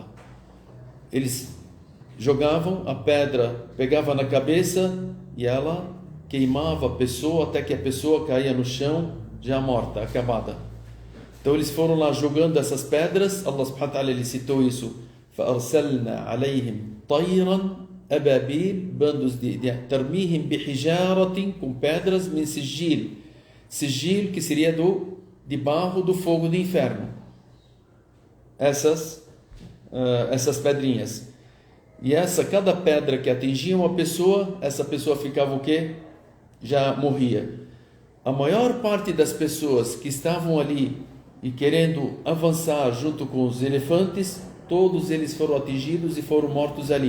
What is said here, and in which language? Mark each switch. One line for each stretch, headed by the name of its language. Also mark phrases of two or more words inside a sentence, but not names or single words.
Portuguese: Eles jogavam a pedra, pegava na cabeça e ela queimava a pessoa até que a pessoa caía no chão já morta, acabada. Então eles foram lá jogando essas pedras.
Arabic: الله سبحانه وتعالى,
Portuguese: ele citou isso,
Arabic: فَأَرْسَلْنَا عَلَيْهِمْ طَيْرًا أَبَابِيل,
Portuguese: bandos de
Arabic: تَرْمِيهِمْ بِحِجَارَةٍ,
Portuguese: com pedras,
Arabic: من سجيل,
Portuguese: sigil que seria de barro do fogo do inferno, essas pedrinhas. E cada pedra que atingia uma pessoa, essa pessoa ficava o quê? Já morria. A maior parte das pessoas que estavam ali e querendo avançar junto com os elefantes, todos eles foram atingidos e foram mortos ali.